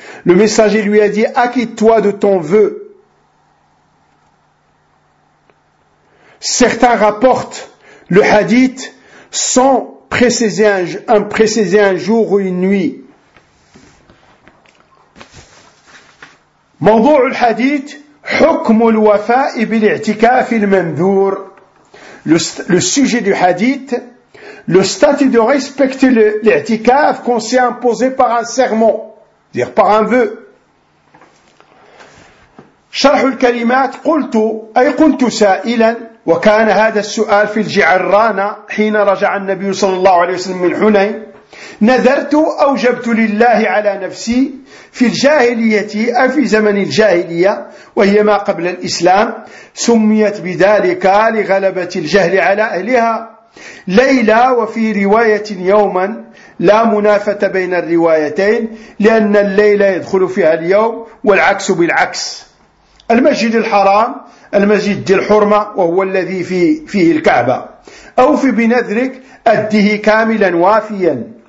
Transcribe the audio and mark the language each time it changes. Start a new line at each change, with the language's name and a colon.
French: Le messager lui a dit: acquitte-toi de ton vœu. Certains rapportent le hadith sans préciser un jour ou une nuit.
Arabic: موضوع الحديث حكم الوفاء بالاعتكاف المنذور.
French: Le sujet du hadith, le statut de respecter l'i'tikaf qu'on s'est imposé par un serment, c'est-à-dire par un vœu.
Arabic: شرح الكلمات قلت أي كنت سائلا وكان هذا السؤال في الجعرانة حين رجع النبي صلى الله عليه وسلم من حنين نذرت أوجبت لله على نفسي في الجاهلية أو في زمن الجاهلية وهي ما قبل الإسلام سميت بذلك لغلبة الجهل على أهلها ليلى وفي رواية يوما لا منافة بين الروايتين لأن الليل يدخل فيها اليوم والعكس بالعكس المسجد الحرام المسجد ذي الحرمة وهو الذي فيه الكعبة أوفي بنذرك أده كاملا وافيا.